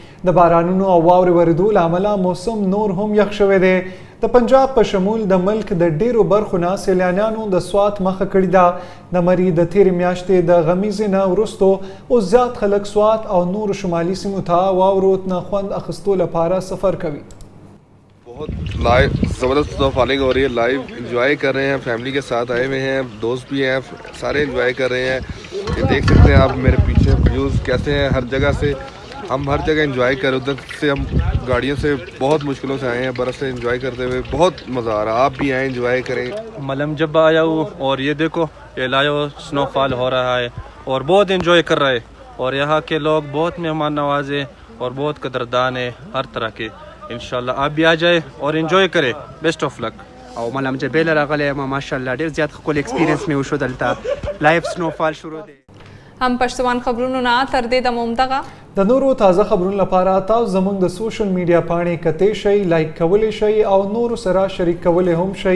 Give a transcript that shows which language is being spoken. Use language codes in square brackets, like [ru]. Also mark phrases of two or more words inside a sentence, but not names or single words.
[ps] د بارانونو او واورې وریدو له امله موسم نور هم یخ شوی دی. د پنجاب په شمول د ملک د ډیرو برخو نه سیلانیانو د سوات مخه کړې ده. د مري د تیرې میاشتې د غمیزې نه وروسته اوس زیات خلک سوات او نورو شمالي سیمو ته واورو نه خوند اخیستو لپاره سفر کوي. [ur] بہت لائیو زبردست فالنگ ہو رہی ہے, [en] live enjoy [ur] کر رہے ہیں، فیملی کے ساتھ آئے ہوئے ہیں، دوست بھی ہیں، سارے انجوائے کر رہے ہیں. یہ دیکھ سکتے ہیں آپ میرے پیچھے ویوز کیسے ہیں۔ ہر جگہ سے ہم ہر جگہ انجوائے کر رہے ہیں. ادھر سے ہم گاڑیوں سے بہت مشکلوں سے آئے ہیں، برف سے انجوائے کرتے ہوئے بہت مزا آ رہا ہے. آپ بھی آئے انجوائے کریں. ملم جب آیا ہوں اور یہ دیکھو یہ [en] live snowfall [ur] ہو رہا ہے اور بہت انجوائے کر رہا ہے. اور یہاں کے لوگ بہت مہمان نواز ہیں اور بہت قدردان ہے ہر طرح کے. ان شاء اللہ آپ بھی آ جائے اور انجوائے کریں. [en] best of luck. [ps] او ملم جبیل راغلی ما ماشاءالله ډیر زیات خپل ایکسپیرینس مې وشو دلته [en] live snowfall [ps] شروع دی. هم پښتون خبرونو نه تر دې د مومدغه د نورو تازه خبرونو لپاره تاسو زموږ د سوشل میډیا پاڼې کتئ شئ، لایک کولی شئ او نورو سره شریک کولی هم شئ.